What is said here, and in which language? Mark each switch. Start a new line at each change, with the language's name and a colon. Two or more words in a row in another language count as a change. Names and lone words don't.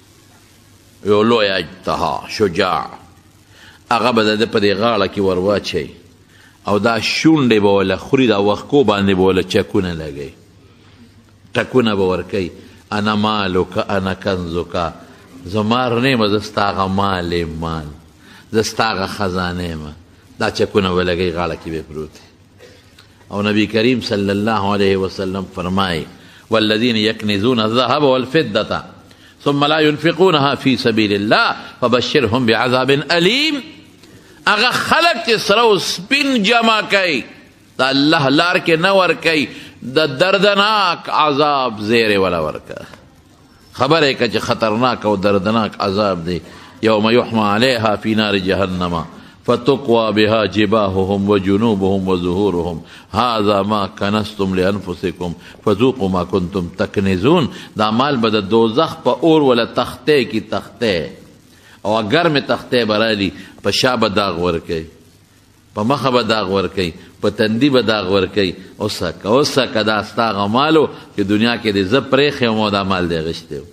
Pashto: یو لوی اجدها شجاع، هغه به د ده په دې غاړه کې ور واچوي او دا شونډې به وله خوري، دا وښکو باندې به وله چکونه لګوي، ټکونه به ورکوي
Arabic: انا مالک انا کنزک،
Pashto: زما رڼې یم زه ستا هغه مال یم مال، زه ستا هغه خزانه یم. دا چکونه به لګوي غاړه کې به پروت.
Arabic: او نبی کریم صلی الله علیه وسلم فرمایي والذین یکنزون الذهب والفضة ثم لا ينفقونها في سبيل الله فبشرهم بعذاب أليم.
Pashto: هغه خلق چې سره او سپین جمع کوي د الله لار کې نه ورکوي د دردناک عذاب زیری ولا ورکه. خبره یې که چې خطرناک او دردناک عذاب دی.
Arabic: یوم یحمى علیها فی نار جهنم فتقوى بها جباههم وجنوبهم وظهورهم هذا ما کنزتم لانفسکم فذوقوا ما کنتم تکنزون.
Pashto: دا مال به د دوزخ په اور ولا تخته کی تخته او ګرمې تختې به رالي، په شا به داغ ورکوي، په مخه به داغ ورکوي، په تندي به داغ ورکوي. اوسکه دا ستا هغه مالو چې دنیا کې دې زه پرېښی وم او دا مال دې اخیستی و.